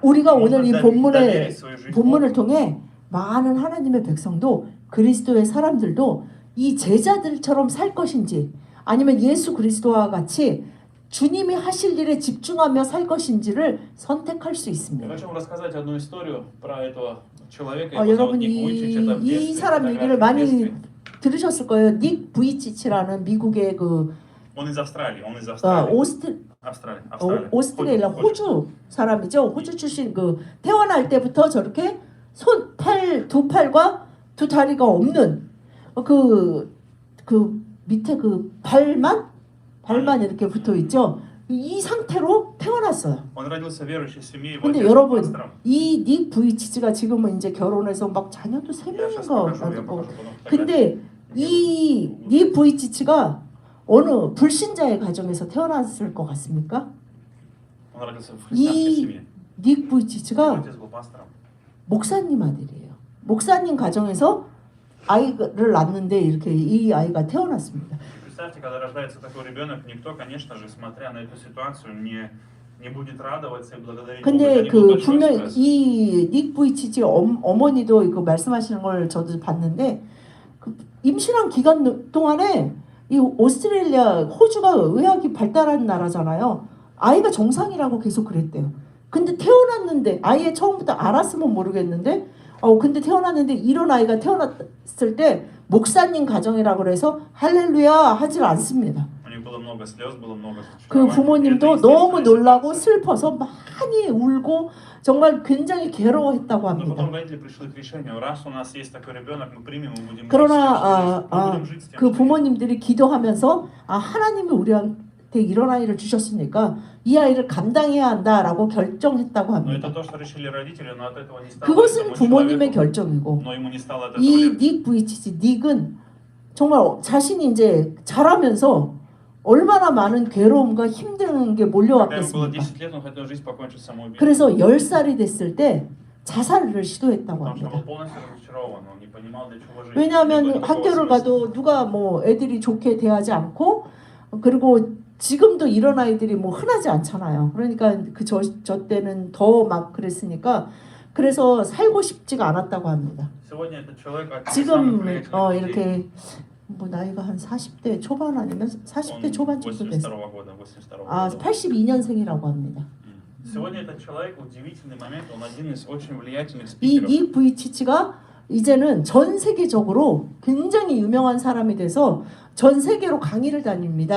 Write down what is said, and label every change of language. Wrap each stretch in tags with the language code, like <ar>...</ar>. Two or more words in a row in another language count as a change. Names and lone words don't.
<ko>우리가</ko> <ru>можно</ru> <ko>오늘 이</ko> <ru>доверить свою жизнь</ru> <ko>본문을</ko> <ru>Богу.</ru> <ko>통해 많은 하나님의 백성도 그리스도의 사람들도 이 제자들처럼 살 것인지 아니면 예수 그리스도와 같이 주님이 하실 일에 집중하며 살 것인지를 선택할 수</ko> <ru>Я</ru> <ko>있습니다.</ko> <ru>хочу вам рассказать одну историю про этого человека.</ru> <ko>여러분</ko> <ru>Ник Вуйчич. Это в</ru> <ko>이</ko> <ru>детстве,</ru> <ko>사람</ko> <ru>фотография</ru> <ko>얘기를</ko> <ru>в</ru> <ko>많이</ko> <ru>детстве.</ru> <ko>들으셨을 거예요. 닉 부이치치라는 미국의 그</ko> <ru>Он из Австралии, он из Австралии. Австралия.</ru> <ko>오스트레일리아 호주 사람이죠. 호주 출신 그 태어날 때부터 저렇게 두 팔과 두 다리가 없는 그 밑에 그 발만 이렇게 붙어 있죠. 이 상태로 태어났어요.</ko> <ru>Он родился в верующей семье, его</ru> <ko>근데</ko> <ru>отец был</ru> <ko>여러분</ko> <ru>пастором.</ru> <ko>이 닉 부이치치가 지금은 이제 결혼해서 막 자녀도 세</ko> <ru>Я сейчас</ru> <ko>명인가</ko> <ru>покажу, я</ru> <ko>가지고</ko> <ru>покажу потом фотографию.</ru> <ko>근데 이 닉 부이치치가 어느 불신자의 가정에서 태어났을 것 같습니까?</ko> <ru>Он родился в христианской семье.</ru> <ko>닉</ko> <ru>Его</ru> <ko>부이치치가</ko> <ru>отец был пастором.</ru> <ko>목사님 아들이에요. 목사님 가정에서 아이를 낳는데 이렇게 이 아이가 태어났습니다.</ko> <ru>Представьте, когда рождается такой ребенок, никто, конечно же, смотря на эту ситуацию, не будет радоваться и благодарить Бога.</ru> <ko>근데</ko> <ru>Это не был</ru> <ko>그</ko> <ru>большой</ru> <ko>분명</ko> <ru>стресс.</ru> <ko>이닉 부이치치 어머니도 이거 말씀하시는 걸 저도 봤는데 그 임신한 기간 동안에 이 오스트레일리아 호주가 의학이 발달한 나라잖아요. 아이가 정상이라고 계속 그랬대요. 근데 태어났는데 아예 처음부터 알았으면 모르겠는데 근데 태어났는데 이런 아이가 태어났을 때 목사님 가정이라고 그래서 할렐루야 하질 않습니다.</ko> <ru>У них было много слез, было много</ru> <ko>그</ko> <ru>разочарований.</ru> <ko>부모님도</ko> <ru>Это</ru> <ko>너무</ko> <ru>естественная</ru> <ko>놀라고</ko> <ru>ситуация.</ru> <ko>슬퍼서 많이 울고 정말 굉장히 괴로워했다고</ko> <ru>Но</ru> <ko>합니다.</ko> <ru>потом родители пришли к решению, раз у нас есть такой ребенок, мы примем и будем жить с тем,</ru> <ko>그러나</ko> <ru>что есть. Мы будем жить с тем,</ru> <ko>그</ko> <ru>что есть.</ru> <ko>부모님들이 기도하면서 하나님이 저한테 이런 아이를 주셨으니까 이 아이를 감당해야 한다라고 결정했다고</ko> <ru>Но это</ru> <ko>합니다.</ko> <ru>то, что решили родители, но от этого не стало</ru> <ko>그것은</ko> <ru>этому</ru> <ko>부모님의</ko> <ru>человеку,</ru> <ko>결정이고</ko> <ru>но ему не стало от этого</ru> <ko>이</ko> <ru>легче.</ru> <ko>닉 부이치치 닉은 정말 자신이 이제 자라면서 얼마나 많은 괴로움과 힘든 게</ko> <ru>Когда ему было</ru> <ko>몰려왔겠습니까?</ko> <ru>10 лет, он хотел жизнь покончить самоубийством.</ru> <ko>그래서 10살이 됐을 때 자살을 시도했다고</ko> <ru>Потому что</ru> <ko>합니다.</ko> <ru>был полностью разочарован, он не понимал, для чего жить. Не было</ru> <ko>왜냐하면</ko> <ru>никакого</ru> <ko>학교를</ko> <ru>смысла.</ru> <ko>가도 누가 뭐 애들이 좋게 대하지 않고 그리고 지금도 이런 아이들이 뭐 흔하지 않잖아요. 그러니까 저 때는 더 막 그랬으니까 그래서 살고 싶지가 않았다고 합니다.</ko> <ru>Сегодня этот человек один из самых</ru> <ko>지금</ko> <ru>влиятельных людей.</ru> <ko>이렇게 뭐 나이가 한 40대 초반 아니면 40대</ko> <ru>Он</ru> <ko>초반 정도 됐어요.</ko> <ru>82 года, 82</ru> <ko>아,</ko> <ru>года.</ru> <ko>82년생이라고 합니다.</ko> <ru>Сегодня этот человек, удивительный момент, он один из очень влиятельных</ru> <ko>이</ko> <ru>спикеров.</ru> <ko>닉 부이치치가 이제는 전 세계적으로 굉장히 유명한 사람이 돼서 전 세계로 강의를 다닙니다.</ko>